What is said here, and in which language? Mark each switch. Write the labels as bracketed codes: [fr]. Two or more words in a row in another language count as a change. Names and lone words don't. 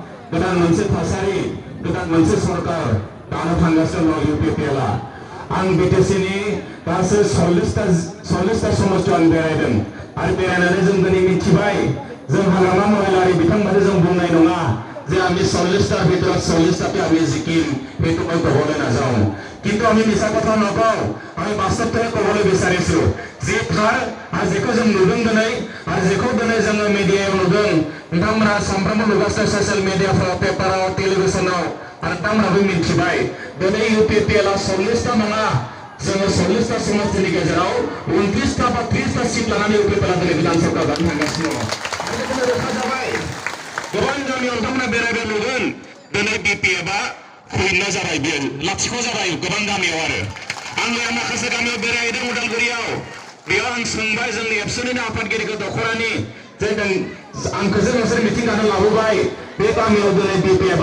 [brx] गोदान मोनसे थासारि गोदान मोनसे सरकार दानो थांगासिनो दं UPPL-आ आं BTC-नि गासै 40टा समस्ति आं बेरायदों आरो बेरायनानै जों दिनै मिथिबाय जों हालामा महिलारि बिथांमोनखौ जों बुंनाय नङा [as] যে আমি 40টার ভিতৰত 40টাতে আমি জিকিম সেইটো মই ক'বলৈ নাযাওঁ কিন্তু আমি মিছা কথা নকওঁ আমি বাস্তৱতে ক'বলৈ বিচাৰিছো যে [brx] थार आरो जेखौ जों नुदों दिनै आरो जेखौ दिनै जोङो मिडियायाव नुदों नोंथांमोना सानफ्रोमबो नुगासिनो ससियेल मिडियाफ्राव पेपाराव टेलिभिजनाव आरो नोंथांमोनाबो मिथिबाय दिनै UPPL-आ 40टा नङा जोङो 40टा समस्तिनि गेजेराव 29टा बा 30टा सिट लानानै UPPL-आ दिनै गोदान सरकार दानो थांगासिनो दङ आरो बेखौनो रोखा जाबाय गोबां गामियाव नोंथांमोना बेरायबाय नुगोन दिनै BPF-आ फैनो जाबाय बियो लाथिख' जाबाय गोबां गामियाव आरो आं मैया माखासे गामियाव बेरायहैदों उदालगुरियाव बेयाव आं सोंबाय जोंनि एबसुनिनो आफादगिरिखौ दख'रानि जे आंखौ जे नोंसोर मिटिं दानो लाबोबाय बे गामियाव दिनै BPF-आ